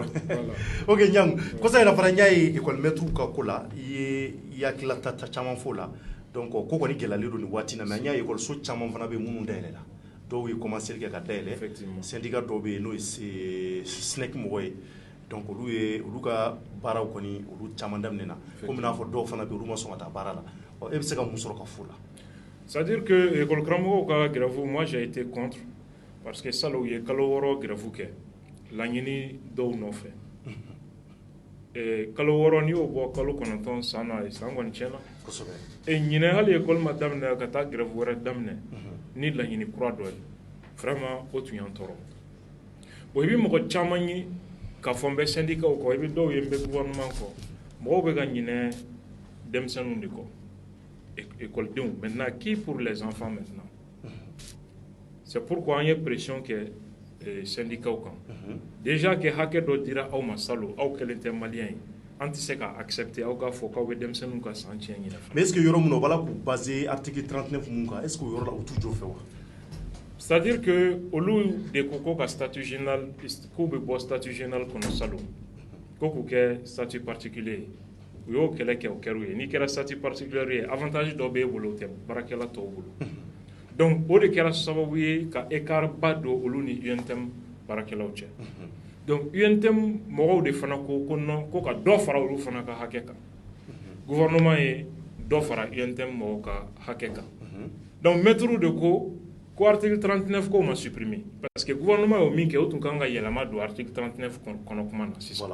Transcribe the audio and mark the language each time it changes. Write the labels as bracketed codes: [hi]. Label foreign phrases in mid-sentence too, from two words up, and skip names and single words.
[bm] Ok Niang kosa yɛrɛ fana n y'a ye [fr] école maître [bm] ka ko la i hakilila ta caman fɔ o la donc ko kɔni gɛlɛyalen don nin waati in na mais n y'a ye école so caman fana bɛ yen minnu dayɛlɛ la dɔw ye commencé kɛ ka dayɛlɛ syndicat dɔw bɛ yen n'o ye SNEC mɔgɔ ye donc olu ka baaraw kɔni olu caman daminɛna komi n'a fɔ dɔw fana bɛ yen olu ma sɔn ka taa baara la e bɛ se ka mun sɔrɔ ka fɔ la. [fr] C'est-à-dire que école [bm] karamɔgɔw ka grève [fr] moi j'ai été contre parce que salon [bm] u ye kalo 6 grève kɛ laɲini dɔw nɔfɛ kalo 6 n'i y'o bɔ kalo 9 san na san kɔni tiɲɛna ɲinɛ hali école ma daminɛ ka taa grève wɛrɛ daminɛ ni laɲini kura dɔ ye vraiment o tun y'an tɔɔrɔ bon i bɛ mɔgɔ caman ye k'a fɔ n bɛ syndicat kɔ i bɛ dɔw ye n bɛ gouvernement kɔ mɔgɔw bɛ ka ɲinɛ denmisɛnninw de kɔ écoledenw [fr] maintenant qui pour les enfants maintenant c'est pourquoi [bm] an ye pression kɛ syndicat kan [fr] déjà que [bm] hakɛ dɔ dira aw ma salon aw kɛlen tɛ malien ye an tɛ se ka accepter aw k'a fɔ k'aw bɛ denmisɛnninw ka san tiɲɛ ɲinɛ. [fr] Mais est-ce que [bm] yɔrɔ min na o b'a la k'u baser article 39 mun kan [fr] est-ce que [bm] o yɔrɔ la u t'u jɔ fɛ wa. [fr] C'est-à-dire que [bm] olu de ko ko ka [fr] statut général [bm] k'u bɛ bɔ [fr] statut général [bm] kɔnɔ salon ko k'u kɛ [fr] statut particulier [bm] u y'o kɛlɛ kɛ o kɛr'u ye n'i kɛra [fr] statut particulier [bm] ye avantage dɔ b'e bolo o tɛ baarakɛla tɔw bolo donc o de kɛra sababu ye ka écart ba don olu ni UNTM baarakɛlaw cɛ donc UNTM mɔgɔw de fana ko non ko ka dɔ fara olu fana ka hakɛ kan gouvernement ye dɔ fara UNTM mɔgɔw ka hakɛ kan donc maître de ko article 39 ko ma supprimer [fr] parce que gouvernement [bm] yo min kɛ o tun kan ka yɛlɛma don article 39 kɔnɔ kuma na sisan